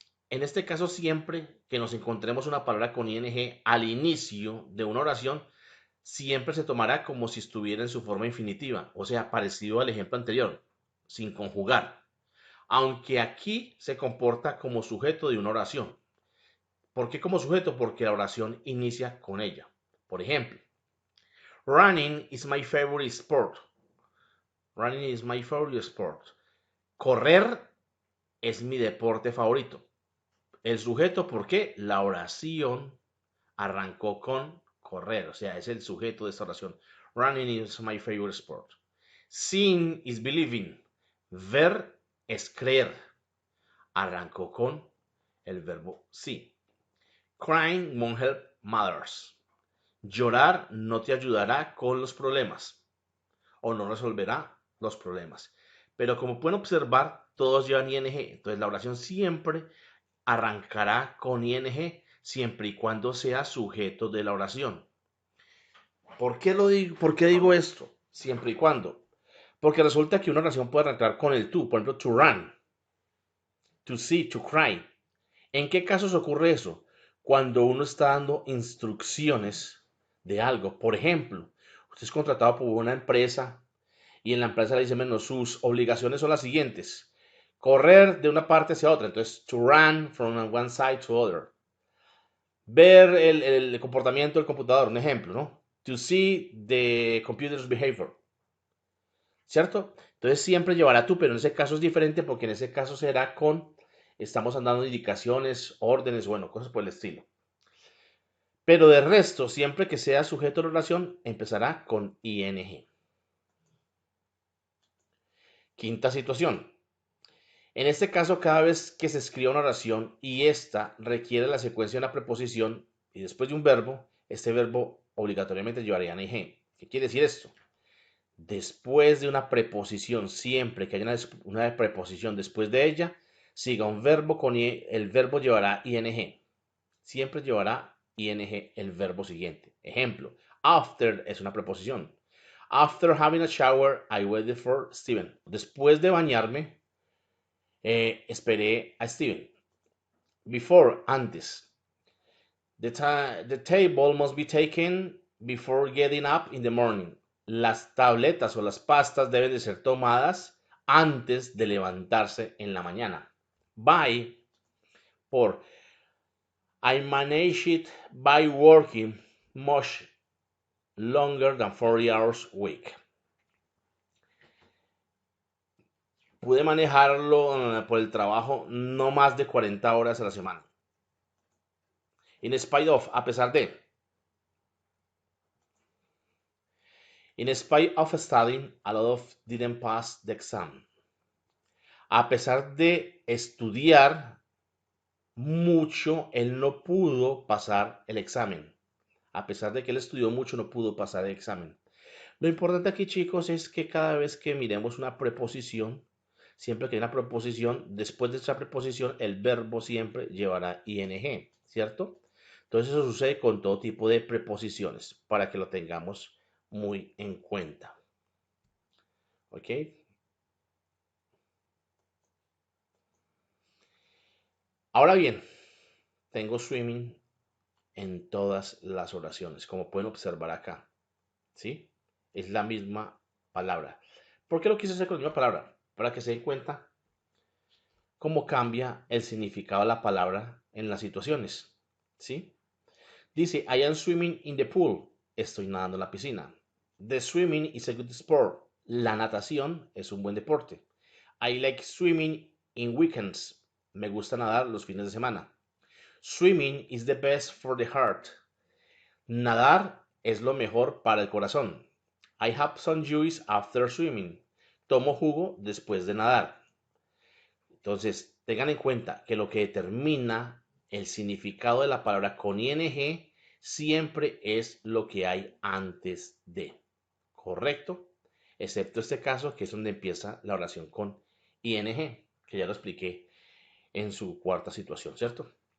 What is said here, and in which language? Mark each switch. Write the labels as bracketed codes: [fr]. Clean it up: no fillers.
[es] En este caso, siempre que nos encontremos una palabra con ing al inicio de una oración, siempre se tomará como si estuviera en su forma infinitiva, o sea, parecido al ejemplo anterior, sin conjugar. Aunque aquí se comporta como sujeto de una oración. ¿Por qué como sujeto? Porque la oración inicia con ella. [en] Por ejemplo, running is my favorite sport. Running is my favorite sport. [es] Correr es mi deporte favorito. El sujeto, ¿por qué? La oración arrancó con correr, o sea, es el sujeto de esta oración. [en] Running is my favorite sport. Seeing is believing. [es] Ver es creer. Arrancó con el verbo see. [en] Crying won't help matters. [es] Llorar no te ayudará con los problemas o no resolverá los problemas. Pero como pueden observar, todos llevan ing, entonces la oración siempre arrancará con ing siempre y cuando sea sujeto de la oración. ¿Por qué lo digo? ¿Por qué digo esto? Siempre y cuando. Porque resulta que una oración puede arrancar con el to, por ejemplo, [en] to run, to see, to cry. [es] ¿En qué casos ocurre eso? Cuando uno está dando instrucciones de algo. Por ejemplo, usted es contratado por una empresa y en la empresa le dice, menos sus obligaciones son las siguientes. Correr de una parte hacia otra. [en] Entonces, to run from one side to other. [es] Ver el comportamiento del computador, un ejemplo, ¿no? [en] To see the computer's behavior. [es] ¿Cierto? Entonces siempre llevará tú, pero en ese caso es diferente porque en ese caso será con, estamos dando indicaciones, órdenes, bueno, cosas por el estilo. Pero de resto, siempre que sea sujeto de oración, empezará con ing. Quinta situación. En este caso, cada vez que se escriba una oración y esta requiere la secuencia de una preposición y después de un verbo, este verbo obligatoriamente llevaría ing. ¿Qué quiere decir esto? Después de una preposición, siempre que haya una preposición después de ella, siga un verbo con el verbo llevará ing. Siempre llevará ing el verbo siguiente. Ejemplo, after es una preposición. [en] After having a shower, I waited for Steven. [es] Después de bañarme, esperé a Steven. [en] Before, antes. The table must be taken before getting up in the morning. [es] Las tabletas o las pastas deben de ser tomadas antes de levantarse en la mañana. [en] By, por. I manage it by working much longer than 40 hours a week. [es] Pude manejarlo por el trabajo no más de 40 horas a la semana. [en] In spite of, [es] a pesar de. [en] In spite of studying, a lot of didn't pass the exam. [es] A pesar de estudiar mucho, él no pudo pasar el examen. A pesar de que él estudió mucho, no pudo pasar el examen. Lo importante aquí, chicos, es que cada vez que miremos una preposición, siempre que hay una preposición, después de esa preposición, el verbo siempre llevará ing, ¿cierto? Entonces eso sucede con todo tipo de preposiciones, para que lo tengamos muy en cuenta. ¿Ok? Ahora bien, tengo swimming en todas las oraciones, como pueden observar acá, ¿sí? Es la misma palabra. ¿Por qué lo quise hacer con la misma palabra? Para que se den cuenta cómo cambia el significado de la palabra en las situaciones, ¿sí? [en] Dice, I am swimming in the pool. [es] Estoy nadando en la piscina. [en] The swimming is a good sport. [es] La natación es un buen deporte. [en] I like swimming in weekends. [es] Me gusta nadar los fines de semana. [en] Swimming is the best for the heart. [es] Nadar es lo mejor para el corazón. [en] I have some juice after swimming. [es] Tomo jugo después de nadar. Entonces, tengan en cuenta que lo que determina el significado de la palabra con ing siempre es lo que hay antes de. ¿Correcto? Excepto este caso, que es donde empieza la oración con ing, que ya lo expliqué en su cuarta situación, ¿cierto?